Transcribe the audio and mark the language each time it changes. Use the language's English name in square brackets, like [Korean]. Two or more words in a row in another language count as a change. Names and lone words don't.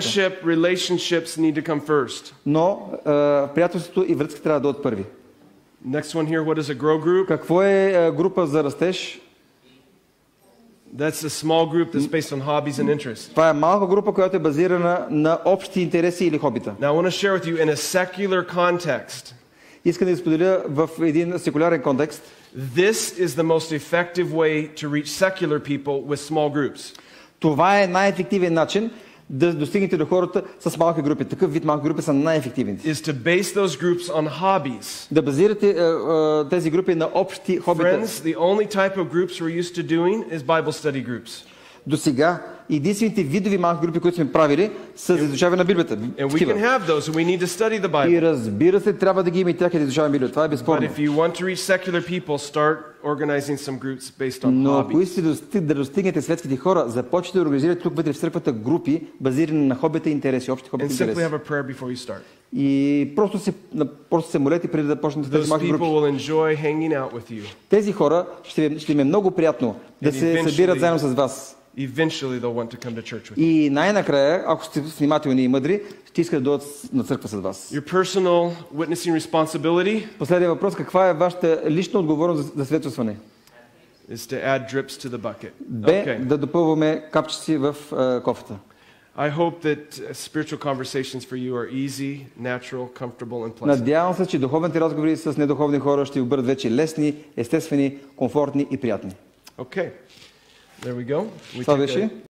[English] Friendship, relationships need to come first. [Bulgarian] Но приятелството и връзката трябва да дойдат първи. [English] Next one here, what is a grow group? [Bulgarian] Какво е група за растеж? [English] That's a small group that's based on hobbies and interests. [Bulgarian] Това е малка група, която е базирана на общи интереси или хобита. [English] Now I want to share with you in a secular context. [Bulgarian] Искам да ви споделя в един секулярен контекст. [English] This is the most effective way to reach secular people with small groups. [Bulgarian] Това е най-ефективен начин да достигнете до хората с малки групи. Такъв вид малки групи са най-ефективните. [English] Is to base those groups on hobbies. [Bulgarian] Да базирате тези групи на общи хобита. [English] Friends, the only type of groups we're used to doing is Bible study groups. [Bulgarian] До сега единствените видови малки групи, които сме правили, са за изучаване на Библията. [English] And we can have those, and we need to study the Bible. [Bulgarian] И разбира се, трябва да ги имаме тях и да изучаваме Библията. Това е безспорно. [English] But if you want to reach secular people, start organizing some groups based on [Bulgarian] Но ако [English] hobbies. [Bulgarian] искате да достигнете светските хора, започнете да организирате тук вътре в църквата групи, базирани на хобите и интереси, общи хобите и [English] And simply [Bulgarian] интереси. [English] have a prayer before you start. [Bulgarian] И просто се молете преди да почнете тези малки групи. [English] Those people will enjoy hanging out with you. [Bulgarian] Тези хора ще им е много приятно да се събират заедно с вас. [English] Eventually they'll want to come to church with you. [Bulgarian] И най-накрая, ако сте внимателни и мъдри, ще искат да дойдат на църква с вас. [English] Your personal witnessing responsibility. [Bulgarian] Последният въпрос: каква е вашата лична отговорност за свидетелстване? [English] Is to add drips to the bucket. [Bulgarian] Б. Да допълваме капчици в кофата. [English] I hope that spiritual conversations for you are easy, natural, comfortable and pleasant. [Bulgarian] Надявам се, че духовните разговори с недуховни хора ще бъдат вече лесни, естествени, комфортни и приятни. [English] Okay. There we go. [Bulgarian] Това беше.